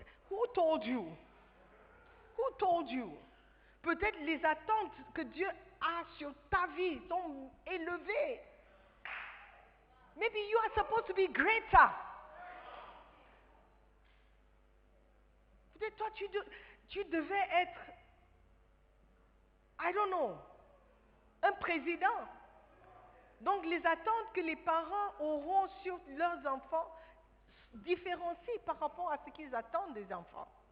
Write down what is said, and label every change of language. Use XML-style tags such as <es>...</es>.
<en>Who told you? Who told you?</en> <fr>Peut-être les attentes que Dieu a sur ta vie sont élevées.</fr> <en>Maybe you are supposed to be greater.</en> <fr>Peut-être toi, tu devais être,</fr> <en>I don't know,</en> <fr>un président. Donc les attentes que les parents auront sur leurs enfants différencient par rapport à ce qu'ils attendent des enfants.</fr>